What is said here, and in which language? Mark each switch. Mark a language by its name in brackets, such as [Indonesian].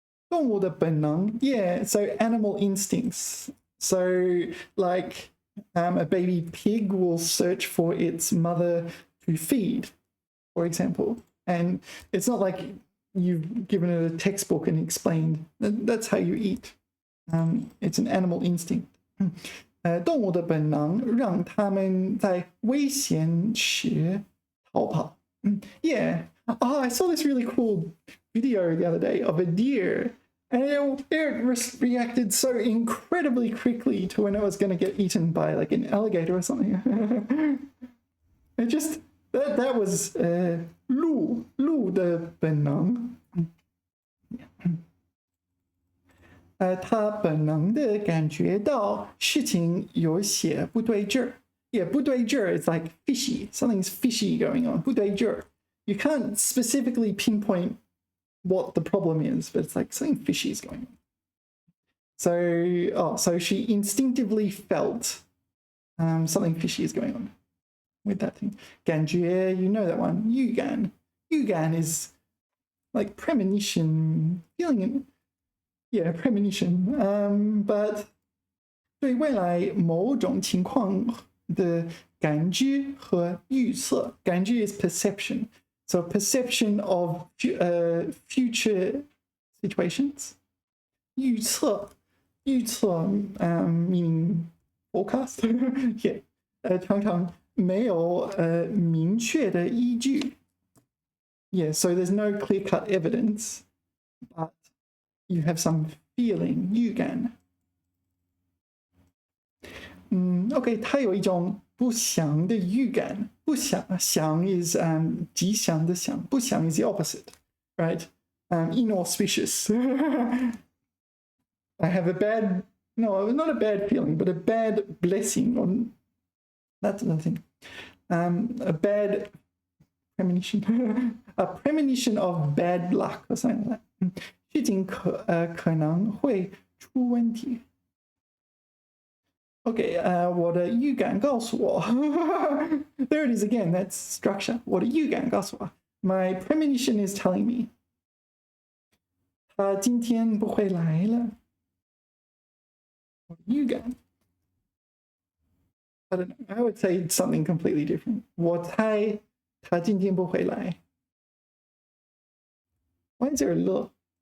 [Chinese] 动物的本能 [English] yeah, so animal instincts. So like a baby pig will search for its mother to feed, for example. And it's not like you've given it a textbook and explained that's how you eat. It's an animal instinct. [Chinese] 动物的本能让它们在危险时逃跑。 [English] Yeah. I saw this really cool video the other day of a deer And it reacted so incredibly quickly to when it was going to get eaten by like an alligator or something. It just, that was [Chinese] 鹿的本能。他本能的感觉到事情有些不对劲儿。 [English] Yeah, 不对劲儿 is like fishy. Something's fishy going on. [Chinese] 不对劲儿. [English] You can't specifically pinpoint what the problem is, but it's like something fishy is going on. So she instinctively felt something fishy is going on with that thing. 感觉, you know that one. [Chinese] 预感. [English] 预感 is like premonition, feeling. Yeah, premonition. [Chinese] But 对未来某种情况的感知和预测. [English] 感知 is perception. So perception of future situations. 预测 meaning forecast. [Chinese] Yeah. 常常没有明确的依据. [English] Yeah, so there's no clear-cut evidence, but you have some feeling, 预感. [Chinese] OK, 它有一种不祥的预感。 [English] 不祥 is [Chinese] 吉祥的祥， [English] 不祥 is the opposite, right? Inauspicious. I have a bad, no, not a bad feeling, but a bad blessing on. That's another thing. A bad premonition. A premonition of bad luck or something like that. [Chinese] 事情可能会出问题。 [English] Okay, [Chinese] 我的预感告诉我 [English] There it is again, that's structure. [Chinese] 我的预感告诉我 [English] My premonition is telling me [Chinese] 他今天不会来了。我的预感 [English] I don't know, I would say something completely different. [Chinese] 我猜他今天不会来。 [English] Why is there a look?